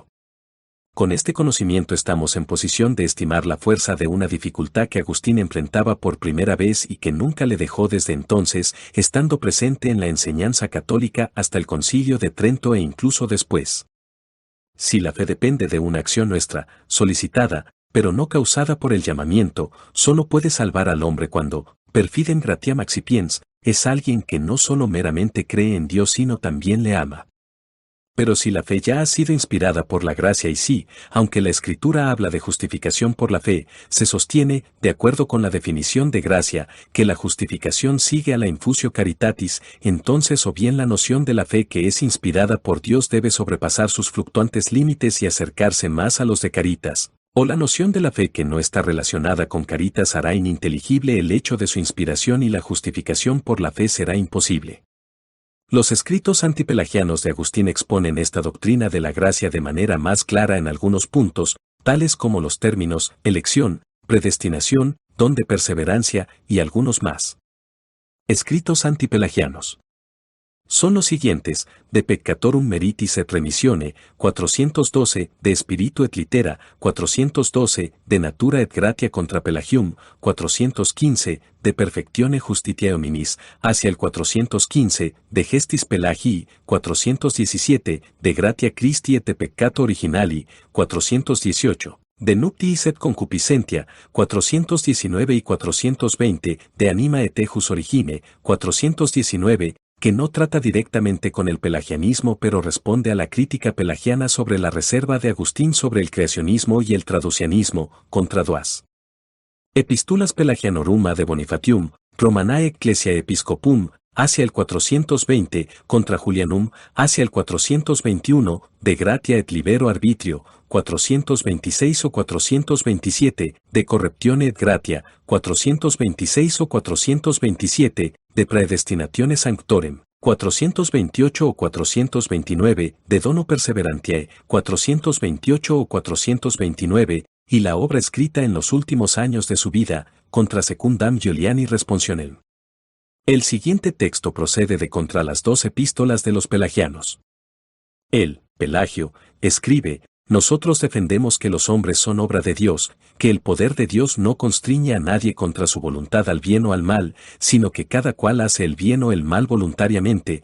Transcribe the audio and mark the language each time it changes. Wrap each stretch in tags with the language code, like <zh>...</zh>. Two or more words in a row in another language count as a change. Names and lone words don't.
<es>Con este conocimiento estamos en posición de estimar la fuerza de una dificultad que Agustín enfrentaba por primera vez y que nunca le dejó desde entonces, estando presente en la enseñanza católica hasta el Concilio de Trento e incluso después. Si la fe depende de una acción nuestra, solicitada, pero no causada por el llamamiento, solo puede salvar al hombre cuando,</es> <la>per fidem gratiam accipiens,</la> <es>es alguien que no solo meramente cree en Dios sino también le ama. Pero si la fe ya ha sido inspirada por la gracia y si, aunque la Escritura habla de justificación por la fe, se sostiene, de acuerdo con la definición de gracia, que la justificación sigue a la</es> <la>infusio caritatis,</la> <es>entonces o bien la noción de la fe que es inspirada por Dios debe sobrepasar sus fluctuantes límites y acercarse más a los de caritas, o la noción de la fe que no está relacionada con caritas hará ininteligible el hecho de su inspiración y la justificación por la fe será imposible. Los escritos antipelagianos de Agustín exponen esta doctrina de la gracia de manera más clara en algunos puntos, tales como los términos elección, predestinación, don de perseverancia y algunos más. Escritos antipelagianos. Son los siguientes: de peccatorum meritis et remissione, 412, de spiritu et litera, 412, de natura et gratia contra Pelagium, 415, de perfectione justitiae hominis, hacia el 415, de gestis Pelagii, 417, de gratia Christi et de peccato originali, 418. De nuptiis et concupiscentia, 419 y 420, de anima et ejus origine, 419, que no trata directamente con el pelagianismo pero responde a la crítica pelagiana sobre la reserva de Agustín sobre el creacionismo y el traducianismo, contra Duas. Epistulas Pelagianorum ad Bonifatium, Romanae Ecclesia Episcopum, hacia el 420, contra Julianum, hacia el 421, de gratia et libero arbitrio, 426 o 427, de corruptione et gratia, 426 o 427, de predestinatione sanctorem, 428 o 429, de dono perseverantiae, 428 o 429, y la obra escrita en los últimos años de su vida, contra secundam Giuliani responsionem. El siguiente texto procede de contra las 2 epístolas de los pelagianos. Él, Pelagio, escribe: nosotros defendemos que los hombres son obra de Dios, que el poder de Dios no constriñe a nadie contra su voluntad al bien o al mal, sino que cada cual hace el bien o el mal voluntariamente.</es>